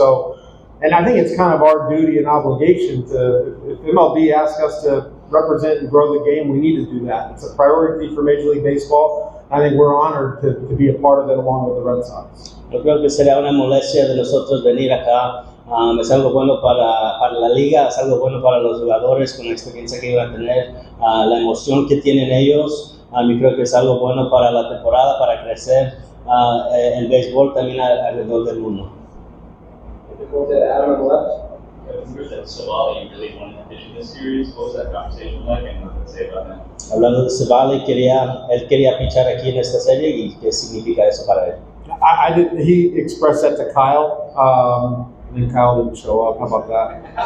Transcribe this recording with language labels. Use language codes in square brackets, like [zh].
[en] So, and I think it's kind of our duty and obligation to, if MLB asks us to represent and grow the game, we need to do that. It's a priority for Major League Baseball. I think we're honored to be a part of it along with the Red Sox. [es] Yo creo que sería una molestia de nosotros venir acá. Es algo bueno para la liga, es algo bueno para los jugadores con la experiencia que iban a tener, la emoción que tienen ellos. Yo creo que es algo bueno para la temporada, para crecer el béisbol también alrededor del mundo. [en] Savali really wanted to pitch in this series. What was that conversation like, and what did they say about that? [es] Hablando de Savali, él quería pichar aquí en esta serie y qué significa eso para él. [en] He expressed that to Kyle. And Kyle didn't show up. How about that?